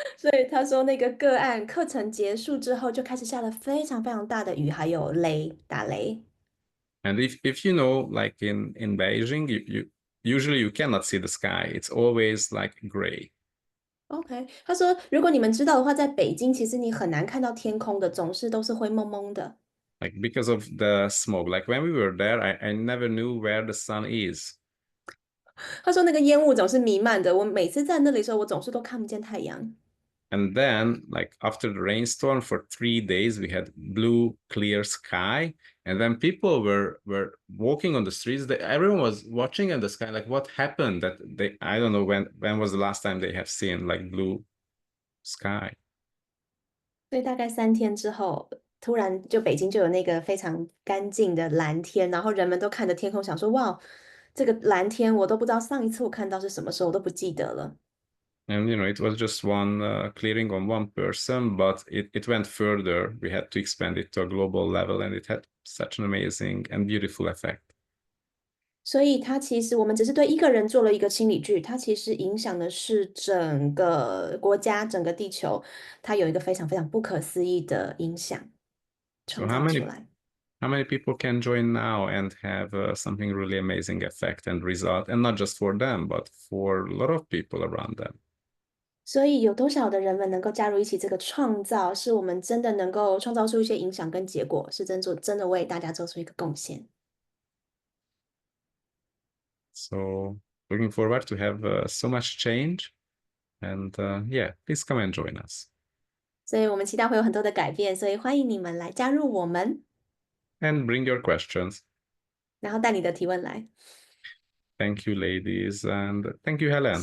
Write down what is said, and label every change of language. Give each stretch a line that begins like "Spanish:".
Chinese: 所以他说那个个案课程结束之后，就开始下了非常非常大的雨，还有雷，打雷。
English: And if you know, like in Beijing, you usually you cannot see the sky. It's always like gray.
Chinese: OK，他说如果你们知道的话，在北京其实你很难看到天空的，总是都是灰蒙蒙的。
English: Like because of the smoke. Like when we were there, I never knew where the sun is.
Chinese: 他说那个烟雾总是弥漫的，我每次在那里的时候，我总是都看不见太阳。
English: And then, like after the rainstorm for 3 days, we had blue, clear sky. And then people were walking on the streets. Everyone was watching in the sky, like what happened? That I don't know when was the last time they have seen like blue sky.
Chinese: 所以大概3天之后，突然就北京就有那个非常干净的蓝天，然后人们都看着天空，想说：哇，这个蓝天我都不知道上一次我看到是什么时候，我都不记得了。
English: And it was just one clearing on one person, but it went further. We had to expand it to a global level, and it had such an amazing and beautiful effect.
Chinese: 所以它其实我们只是对一个人做了一个清理剧，它其实影响的是整个国家、整个地球，它有一个非常非常不可思议的影响
English: So
Chinese: 创造出来。
English: how many people can join now and have something really amazing effect and result, and not just for them, but for a lot of people around them.
Chinese: 所以有多少的人们能够加入一起这个创造，是我们真的能够创造出一些影响跟结果，是真的为大家做出一个贡献。
English: So looking forward to have so much change, and yeah, please come and join us.
Chinese: 所以我们期待会有很多的改变，所以欢迎你们来加入我们，
English: And bring your questions.
Chinese: 然后带你的提问来。
English: Thank you, ladies, and thank you, Helen,